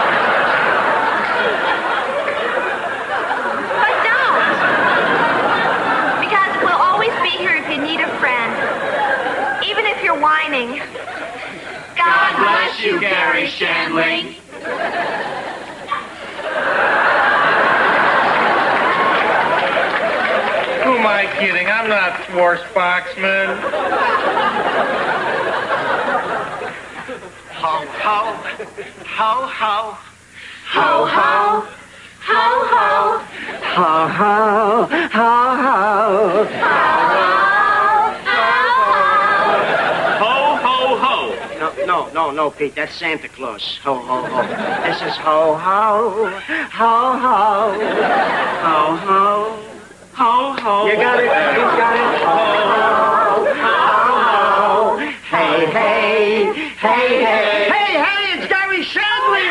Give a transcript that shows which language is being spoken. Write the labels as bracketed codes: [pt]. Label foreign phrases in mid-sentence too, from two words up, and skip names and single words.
[en] You need a friend, even if you're whining. God bless you, Garry Shandling. Who am I kidding? I'm not Schwarzbachman. Ho, ho, ho, ho, Ho, ho, ho, ho. Ho, ho, ho, ho. Ho, ho, ho. No, Pete. That's Santa Claus. Ho, ho, ho. This is ho, ho, ho, ho, ho, ho, ho, ho. You got it? You got it? Ho, ho, ho. Hey, hey, hey, hey. Hey, it's Garry Shandling.